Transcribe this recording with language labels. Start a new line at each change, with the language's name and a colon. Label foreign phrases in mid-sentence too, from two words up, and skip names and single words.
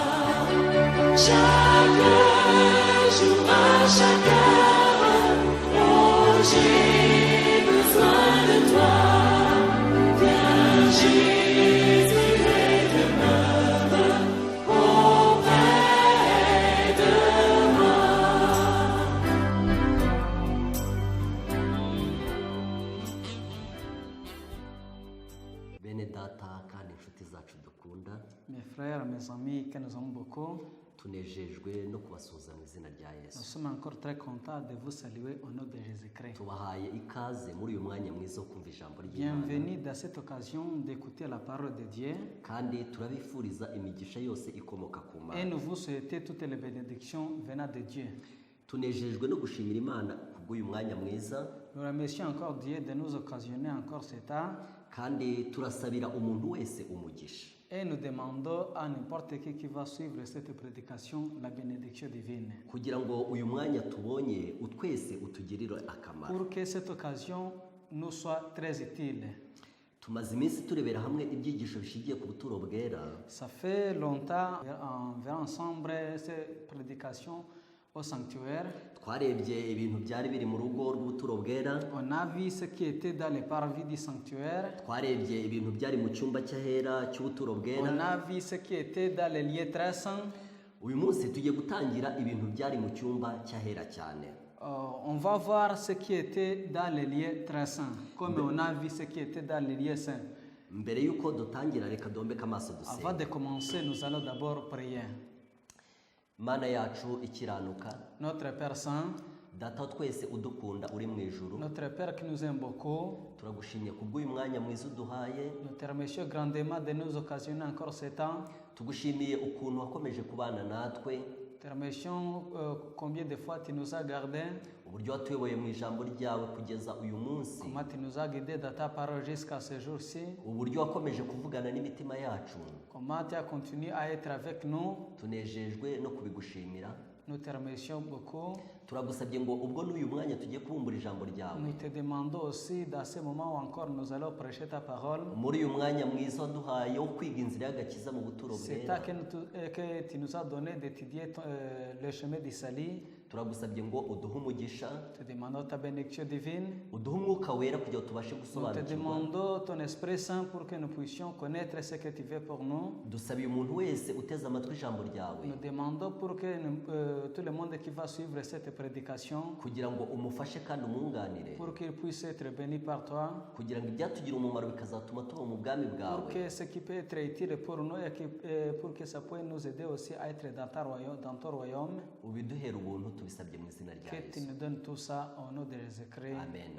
French: Chaque jour, à chaque heure, oh, j'ai besoin de toi. Viens, Jésus, et demeure auprès de moi.
Kinyarwanda: Bene data kandi inshuti zacu dukunda
French: Mes frères, mes amis que nous aimons beaucoup,
Kinyarwanda: tunejejwe no kubasuhuza mu izina rya
French: nous
Kinyarwanda: Yesu.
French: sommes encore très contents de vous saluer au nom de Jésus-Christ.
Kinyarwanda: Tubahaye ikaze muri uyu mwanya mwiza wo kumva ijambo ry'Imana
French: Bienvenue dans cette occasion d'écouter la parole de Dieu
Kinyarwanda: kandi turabifuriza imigisha yose ikomoka ku
French: et
Kinyarwanda: Mana.
French: nous vous souhaitons toutes les bénédictions venant de Dieu.
Kinyarwanda: Tunejejwe no gushimira Imana kubw'uyu mwanya mwiza
French: Nous remercions encore Dieu de nous occasionner encore ce temps
Kinyarwanda: kandi turasabira umuntu wese umugisha.
French: et nous demandons à n'importe qui va suivre cette prédication la bénédiction divine.
Kinyarwanda: Kugira ngo uyu mwanya tubonye utwese utugirire akamaro.
French: Pour que cette occasion nous soit très utile.
Kinyarwanda: Tumaze iminsi turebera hamwe ibyigisho bishingiye ku buturo bwera.
French: Ça fait longtemps on verra ensemble cette prédication au sanctuaire.
Kinyarwanda: Twarebye ibintu byari biri mu rugo rw'ubuturo bwera.
French: On a vu ce qui était dans les parvis du sanctuaire.
Kinyarwanda: Twarebye ibintu byari mu cyumba cy'ahera cy'ubuturo
French: On
Kinyarwanda: bwera.
French: a vu ce qui était dans les lieux très saints.
Kinyarwanda: Uyu munsi tugiye gutangira ibintu byari mu cyumba cy'ahera cyane.
French: On va voir ce qui était dans les lieux très saints, comme on a vu ce qui était dans les lieux saints.
Kinyarwanda: Mbere y'uko dutangira reka dombeka amaso
French: Avant de
Kinyarwanda: dusenge.
French: commencer, nous allons d'abord prier.
Kinyarwanda: Mana yacu ikiranuka,
French: Notre Père Saint,
Kinyarwanda: data wa twese udukunda uri mu ijuru,
French: notre Père qui nous aime beaucoup,
Kinyarwanda: turagushimye kubw'uyu mwanya mwiza uduhaye.
French: nous te remercions grandement de nous occasionner encore ce temps.
Kinyarwanda: Tugushimiye ukuntu wakomeje kubana natwe,
French: Te remercions combien de fois tu nous as gardés,
Kinyarwanda: uburyo watuyoboye mu ijambo ryawe kugeza uyu munsi,
French: comment tu nous as guidés dans ta parole jusqu'à ce jour-ci,
Kinyarwanda: uburyo wakomeje kuvugana n'imitima yacu.
French: comment tu as continué à être avec nous.
Kinyarwanda: Tunejejwe no kubigushimira.
French: Nous te remercions beaucoup.
Kinyarwanda: Turagusabye ngo ubwo n'uyu mwanya tugiye kubumbura ijambo ryawe,
French: Nous te demandons aussi, dans ce moment où encore nous allons prêcher ta parole,
Kinyarwanda: muri uyu mwanya mwiza waduhaye wo kwiga inzira y'agakiza mu buturo
French: c'est
Kinyarwanda: bwera,
French: ça que tu nous as donné d'étudier le chemin du salut.
Kinyarwanda: turagusabye ngo uduhe umugisha,
French: Te demandons ta bénédiction divine.
Kinyarwanda: uduhe umwuka wera kugira ngo tubashe
French: Nous te
Kinyarwanda: gusobanukirwa.
French: demandons ton Esprit Saint pour que nous puissions connaître ce que tu veux pour nous.
Kinyarwanda: Dusabiye umuntu wese uteze amatwi ijambo ryawe
French: Nous demandons pour que tout le monde qui va suivre cette prédication,
Kinyarwanda: kugira ngo umufashe kandi umwunganire,
French: pour qu'il puisse être béni par toi,
Kinyarwanda: kugira ngo ibyatugira umumaro bikazatuma tuba mu bwami
French: pour
Kinyarwanda: bwawe.
French: que ce qui peut être utile pour nous et pour que ça puisse nous aider aussi à être dans ton royaume.
Kinyarwanda: Ubiduhere ubuntu tubisabye mu izina rya
French: Que tu
Kinyarwanda: Yesu.
French: nous donnes tout ça au nom de Jésus-Christ. Amen.